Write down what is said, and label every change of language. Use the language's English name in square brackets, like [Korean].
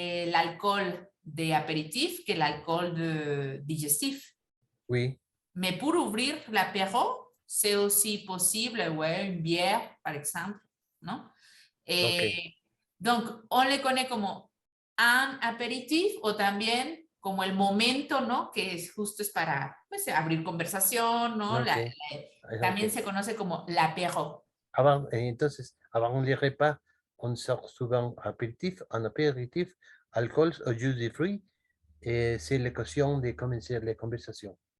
[French] L'alcool de apéritif que l'alcool de digestif. Oui. Mais pour ouvrir l'apéro, c'est aussi possible, ouais, une bière, par exemple, non? Donc, on le connaît [Spanish] como un aperitif o también como el momento, ¿no? Que es justo es para pues, abrir conversación, ¿no? [English] Okay. [Spanish] También se conoce como l'apéro. Entonces, [French] avant les repas, on sort souvent un apéritif, alcool ou jus de fruits, et c'est l'occasion de commencer les conversations.